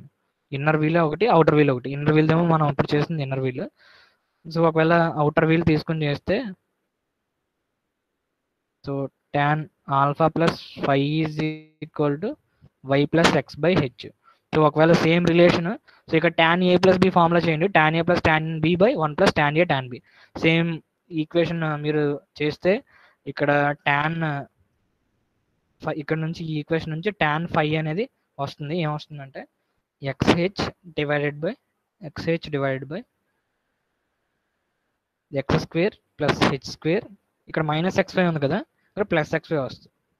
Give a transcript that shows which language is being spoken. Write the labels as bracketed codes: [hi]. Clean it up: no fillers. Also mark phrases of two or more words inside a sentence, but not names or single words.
[en] inner wheel ఒకటి, outer wheel ఒకటి. inner wheel [te] ఏమో మనం ఇప్పుడు చేస్తుంది [en] inner wheel. సో ఒకవేళ outer wheel [te] తీసుకుని చేస్తే, [en] so tan alpha plus 5 is equal to y plus x by h. సో ఒకవేళ same relation, so ఇక్కడ tan a plus b formula చేయండి, tan a plus tan b by 1 plus tan a tan b. same equation [te] మీరు చేస్తే ఇక్కడ ఇక్కడ నుంచి ఈ ఈక్వేషన్ నుంచి tan 5 అనేది వస్తుంది. [en] ఏమొస్తుందంటే xh divided by x square plus h square, ఇక్కడ minus xy [te] ఉంది కదా, [en] ఇక్కడ plus xy వస్తుంది.